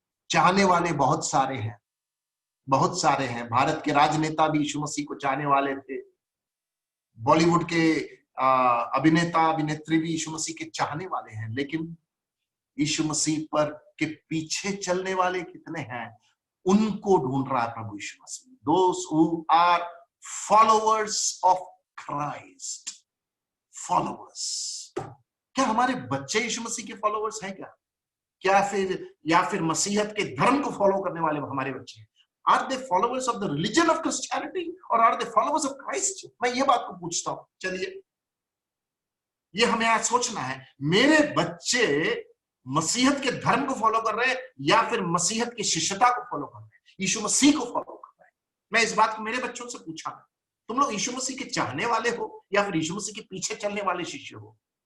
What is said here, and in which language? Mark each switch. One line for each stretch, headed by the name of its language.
Hindi: चाहने वाले बहुत सारे हैं, बहुत सारे हैं। भारत के राजनेता भी यीशु मसीह को चाहने वाले थे, बॉलीवुड के अभिनेता अभिनेत्री भी यीशु मसीह के चाहने वाले हैं, लेकिन यीशु मसीह पर के पीछे चलने वाले कितने हैं, उनको ढूंढ रहा है प्रभु यीशु मसीह।
English: Those who are followers of Christ, followers।
Hindi: क्या हमारे बच्चे यीशु मसीह के फॉलोअर्स हैं क्या फिर मसीहत के धर्म को फॉलो करने वाले हमारे बच्चे हैं?
English: Are they followers of the religion of Christianity or are they followers of Christ?
Hindi: मैं ये बात को पूछता हूं। चलिए, ये हमें आज सोचना है, मेरे बच्चे मसीहत के धर्म को फॉलो कर रहे हैं या फिर मसीहत की शिष्यता को फॉलो कर रहे हैं, यीशु मसीह को फॉलो कर रहे हैं? मैं इस बात को मेरे बच्चों से पूछा, तुम लोग यीशु मसीह के चाहने वाले हो या फिर यीशु मसीह के पीछे चलने वाले शिष्य हो?